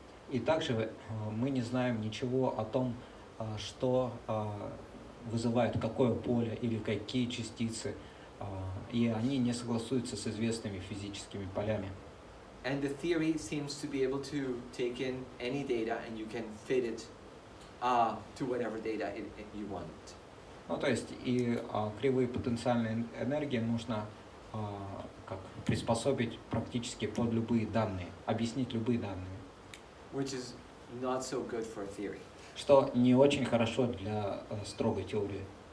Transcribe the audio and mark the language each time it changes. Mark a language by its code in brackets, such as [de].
[ru] И также мы не знаем ничего о том, что вызывает какое поле или какие частицы, и они не согласуются с известными физическими полями. [en] And the theory seems to be able to take in any data and you can fit it to whatever data you want. [ru] Ну, то есть и кривые потенциальной энергии можно как приспособить практически под любые данные, объяснить любые данные. [en] Which is not so good for a theory. [ru] Что не очень хорошо для строгой теории.